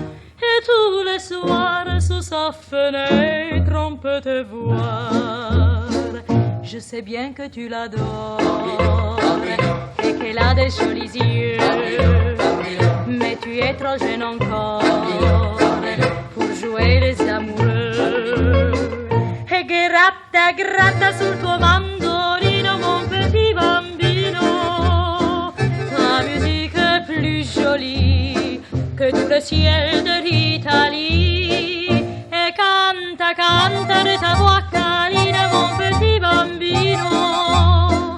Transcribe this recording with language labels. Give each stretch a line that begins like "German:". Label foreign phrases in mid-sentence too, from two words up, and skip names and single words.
French: Et tous les soirs, sous sa fenêtre, on peut te voir. Je sais bien que tu l'adores et qu'elle a des jolis yeux. Mais tu es trop jeune encore pour jouer les amoureux.
Italian: E gratta, gratta sul tuo mandolino,
French: mon petit bambino. Ta musique est plus jolie que que tout le ciel de l'Italie. Et canta, canta de ta voix câline, mon petit bambino.